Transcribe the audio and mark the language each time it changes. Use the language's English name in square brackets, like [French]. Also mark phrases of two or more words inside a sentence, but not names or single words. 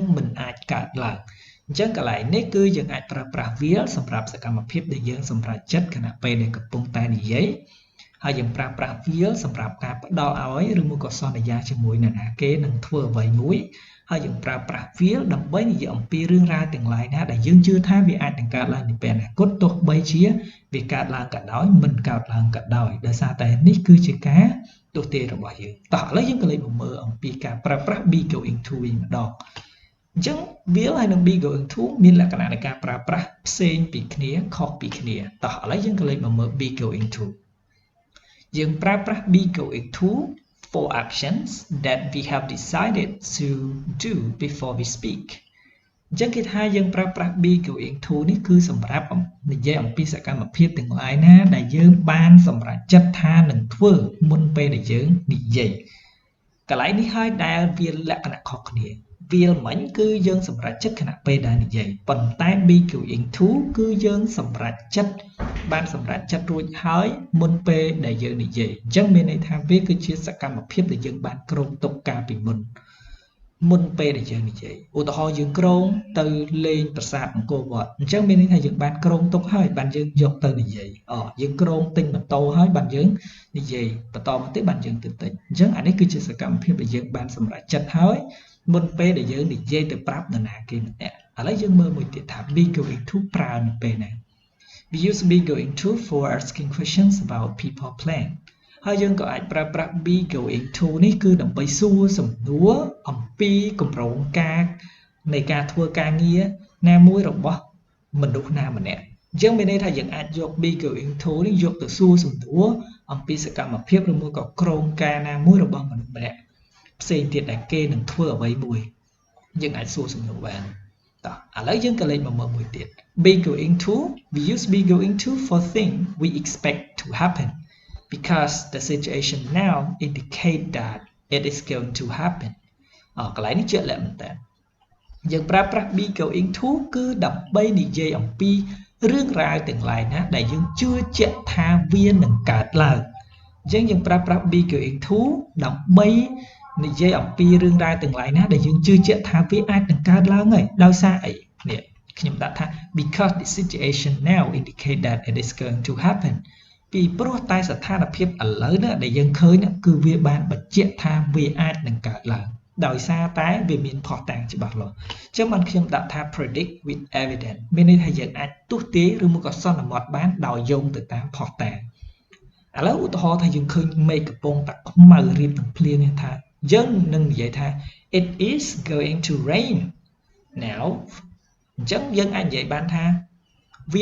[Khmer] មិនអាចកើតឡើងអញ្ចឹងកន្លែងនេះគឺយើងអាចប្រើប្រាស់ will សម្រាប់សកម្មភាពដែលយើងសម្រេចចិត្តខណៈពេលដែលកំពុងតែនិយាយហើយយើងប្រើប្រាស់ will សម្រាប់ការផ្ដល់ឲ្យឬមួយក៏សន្យាជាមួយនរណាគេនឹងធ្វើអ្វីមួយហើយយើងប្រើប្រាស់ will ដើម្បីនិយាយអំពីរឿងរ៉ាវទាំងឡាយណាដែលយើងជឿថាវាអាចនឹងកើតឡើងនាពេលអនាគតទោះបីជាវាកើតឡើងក៏ដោយមិនកើតឡើងក៏ដោយដោយសារតែនេះគឺជាការទស្សន៍ទាយរបស់យើងតោះឥឡូវយើងក៏លេចមកមើលអំពីការ ប្រើប្រាស់ [English] be going to [Khmer] វិញម្ដងអញ្ចឹង will ហើយនឹង [English] be going to [Khmer] មានលក្ខណៈនៃការប្រើប្រាស់ផ្សេងពីគ្នាខុ សពីគ្នាតោះឥឡូវយើងក៏លេចមកមើល [English] be going to [Khmer] យើងប្រើប្រាស់ [English] be going to for actions that we have decided to do before we speak [Khmer] អញ្ចឹងគេថាយើងប្រើប្រាស់ [English] be going to [Khmer] នេះគឺសម្រាប់និយាយអំពីសកម្មភាពទាំងឡាយណាដែលយើងបានសម្រេចចិត្តថានឹងធ្វើមុនពេលដែលយើងនិយាយកន្លែងនេះហើយដែលវាលក្ខណៈខុសគ្នា will មិញ គឺយើងសម្រេចចិត្តខណៈពេលដែលនិយាយប៉ុន្តែ [English] be going to [Khmer] គឺយើងសម្រេចចិត្តបានសម្រេចចិត្តរួចហើយមុនពេលដែលយើងនិយាយអញ្ចឹងមានន័យថាវាគឺជាសកម្មភាពដែលយើងបានគ្រោងទុកកាលពីមុនពេលដែលយើងនិយាយឧទាហរណ៍យើងគ្រោងទៅលេងប្រាសាទអង្គរវត្តអញ្ចឹងមានន័យថាយើងបានគ្រោងទុកហើយបានយើងយកទៅនិយាយ យើងគ្រោងទិញម៉ូតូហើយបានយើងនិយាយបន្តមកទៀតបានយើងទៅទិញអញ្ចឹងអានេះគឺជាសកម្មភាពដែលយើងបានសម្រេចចិត្តហើយមុនពេលដែលយើងនិយាយទៅប្រាប់នរណាគេម្នាក់ឥឡូវយើងមើលមួយទៀតថា [English] be going to [Khmer] ប្រើនៅពេលណា [English] we use be going to for asking questions about people plan [Khmer] ហើយយើងក៏អាចប្រើប្រាស់ [English] be going to [Khmer] នេះគឺដើម្បីសួរសំណួរអំពីគម្រោងការនៃការធ្វើការងារណាមួយរបស់មនុស្សណាម្នាក់អញ្ចឹងមានន័យថាយើងអាចយក [English] be going to [Khmer] នេះយក ទៅសួរសំណួរអំពីសកម្មភាពឬមួយក៏គ្រោងការណាមួយរបស់មនុស្សម្នាក់ផ្សេងទៀតដែលគេនឹងធ្វើអ្វីមួយយើងអាចសួរសំណួរបានតោះឥឡូវ យើងក៏លេខមកមើលមួយទៀត [English] be going to we use be going to for things we expect to happen because the situation now indicate that it is going to happen [Khmer] កន្លែងនេះជាក់លាក់មែនតើយើងប្រើប្រាស់ [English] be going to [Khmer] គឺដើម្បីនិយាយអំពីរឿងរ៉ាវទាំងឡាយណាដែលយើងជឿជាក់ថាវានឹងកើតឡើងអញ្ចឹងយើងប្រើប្រាស់ [English] be going to [Khmer] ដើម្បីនិយាយអំពីរឿងរ៉ាវទាំងឡាយណាដែលយើងជឿជាក់ថាវាអាចនឹងកើតឡើងហើយដោយសារអីនេះខ្ញុំដាក់ថា [English] because the situation now indicate that it is going to happen [Khmer] ពីព្រោះតែស្ថានភាពឥឡូវនេះដែលយើងឃើញគឺវាបានបញ្ជាក់ថាវាអាចនឹងកើតឡើងដោយសារតែវាមានផុសតាងច្បាស់លាស់អញ្ចឹងបានខ្ញុំដាក់ថា [English] predict with evidence [Khmer] មានន័យថាយើងអាចទស្សន៍ទាយឬមកក៏សន្មតបានដោយយោងទៅតាមផុសតាងឥឡូវឧទាហរណ៍ថាយើងឃើញមេឃកំពុងតែខ្មៅរៀបនឹងភ្លៀងថាយើងនឹងនិយាយថា [English] it is going to rain now [Khmer] អញ្ចឹងយើងអាចនិយាយបានថាវា